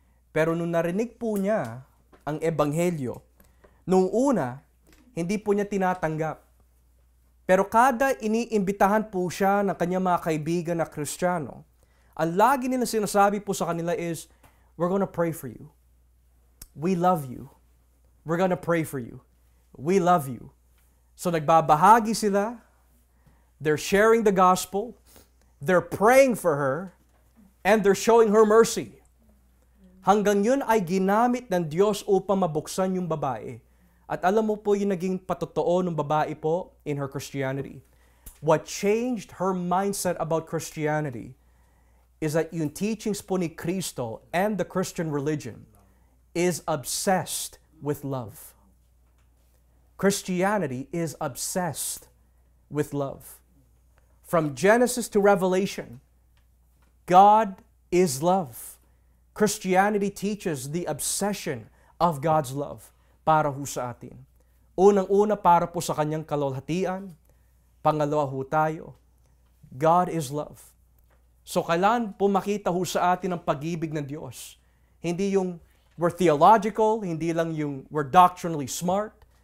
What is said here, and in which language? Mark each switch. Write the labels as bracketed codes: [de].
[tl] Pero nung narinig po niya ang ebanghelyo, nung una, hindi po niya tinatanggap. Pero kada iniimbitahan po siya ng kanyang mga kaibigan na Kristiyano, ang lagi nila sinasabi po sa kanila is, [en] we're gonna pray for you. We love you. We're gonna pray for you. We love you. [tl] So nagbabahagi sila, [en] they're sharing the gospel, they're praying for her, and they're showing her mercy. [tl] Hanggang yun ay ginamit ng Diyos upang mabuksan yung babae. At alam mo po yung naging patotoo ng babae po [en] in her Christianity. What changed her mindset about Christianity is that [tl] yung teachings po ni Kristo [en] and the Christian religion is obsessed with love. Christianity is obsessed with love. From Genesis to Revelation, God is love. Christianity teaches the obsession of God's love [tl] para ho sa atin. Unang-una para po sa kanyang kalwalhatian. Pangalawa ho tayo, [en] God is love. [tl] So kailan po makita ho sa atin ang pag-ibig ng Diyos? Hindi yung [en] we're theological, [tl] hindi lang yung [en] we're doctrinally smart.